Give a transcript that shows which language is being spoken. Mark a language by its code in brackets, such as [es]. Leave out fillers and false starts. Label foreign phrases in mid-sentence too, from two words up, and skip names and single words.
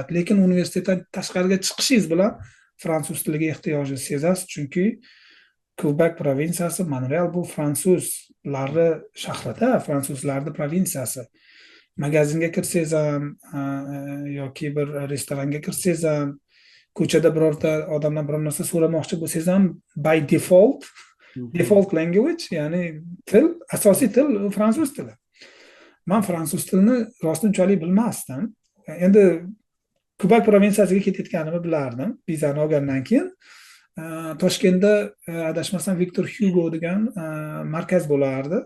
[uz] Lekin universitetdan tashqariga chiqishingiz bilan fransuz tiliga ehtiyojni sezasiz, chunki Quebec provinsiyasi, Montreal bu fransuzlarni shahrida, fransuzlarning provinsiyasi. Magazinga kirsangiz ham yoki bir restoranga kirsangiz ham, ko'chada birorta odamdan biror narsa so'ramoqchi bo'lsangiz ham [en] by default language, [uz] ya'ni til, asosiy til fransuz tili. Men fransuz tilini rostdan unchalik bilmasdim. Endi Quebec provinsiyasiga ketayotganimni bilardim, vizani olgandan keyin. Toshkentda adashmasam Victor Hugo degan markaz bo'lardi.